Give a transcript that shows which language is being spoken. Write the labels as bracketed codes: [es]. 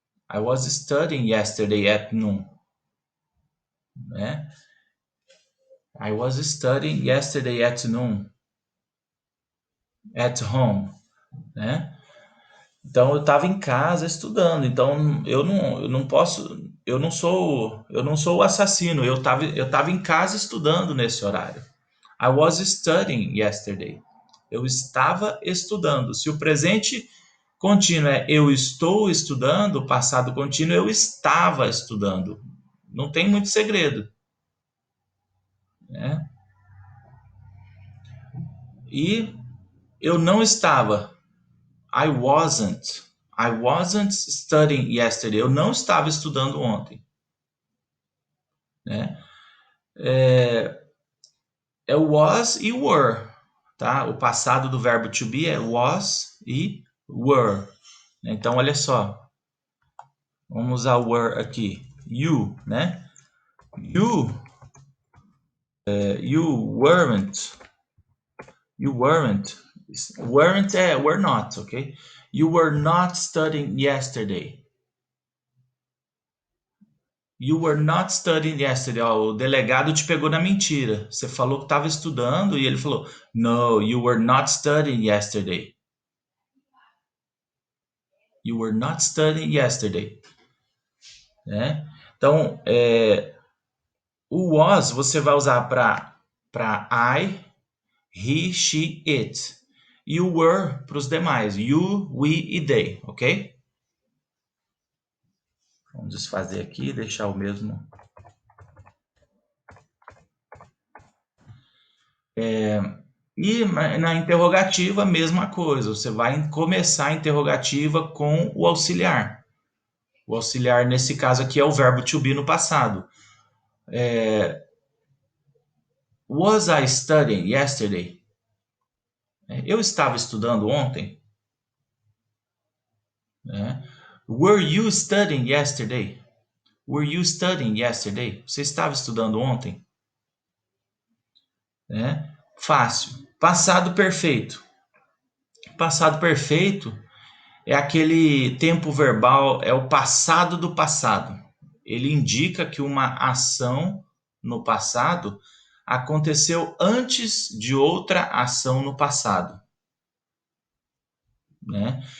[en] I was studying yesterday at noon, né? I was studying yesterday at noon at home, né? [pt] Então eu estava em casa estudando. Então eu não posso, eu não sou o assassino. Eu tava em casa estudando nesse horário. [en] I was studying yesterday. [pt] Eu estava estudando. Se o presente contínuo é eu estou estudando, o passado contínuo eu estava estudando. Não tem muito segredo, né? E eu não estava. [en] I wasn't. I wasn't studying yesterday. [pt] Eu não estava estudando ontem, né? É was e were, tá? O passado do verbo to be é was e were. Então, olha só. Vamos usar were aqui. [en] You, né? You, you weren't. You weren't. [pt] Weren't é were not, ok? [en] You were not studying yesterday. You were not studying yesterday. [pt] Ó, o delegado te pegou na mentira. Você falou que estava estudando e ele falou: [en] No, you were not studying yesterday. You were not studying yesterday. [pt] Né? Então, o was você vai usar para I, he, she, it. E o were para os demais. You, we e they, ok? Vamos desfazer aqui e deixar o mesmo. E na interrogativa, a mesma coisa. Você vai começar a interrogativa com o auxiliar. O auxiliar, nesse caso aqui, é o verbo to be no passado. [en] Was I studying yesterday? [pt] Eu estava estudando ontem. [en] Were you studying yesterday? Were you studying yesterday? [pt] Você estava estudando ontem? Fácil. Passado perfeito. Passado perfeito é aquele tempo verbal, é o passado do passado. Ele indica que uma ação no passado aconteceu antes de outra ação no passado, né?